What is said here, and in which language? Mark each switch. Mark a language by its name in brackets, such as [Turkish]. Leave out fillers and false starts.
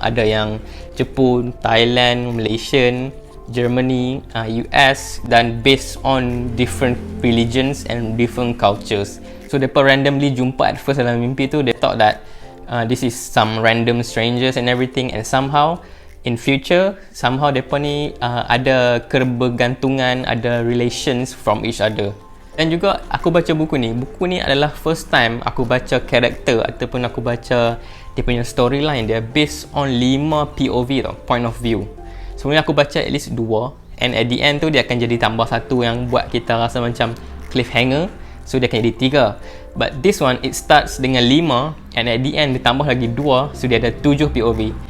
[Malay] Ada yang [English] Jepun, Thailand, Malaysia, Germany, US, dan based on different religions and different cultures. [Malay] So mereka randomly jumpa [English] at first [Malay] dalam mimpi tu. [English] They thought that this is some random strangers and everything, and somehow in future, somehow [Malay] mereka ni ada kebergantungan, ada [English] relations from each other. [Malay] Dan juga aku baca buku ni adalah [English] first time [Malay] aku baca karakter ataupun aku baca dia punya storyline. Dia based on 5 POV tau, [English] point of view. [Malay] Sebenarnya aku baca [English] at least [Malay] 2, [English] and at the end [Malay] tu dia akan jadi tambah 1 yang buat kita rasa macam cliffhanger. [English] So [Malay] dia akan jadi 3. [English] But this one, it starts dengan 5, and at the end [Malay] ditambah lagi 2, [English] so [Malay] dia ada 7 POV.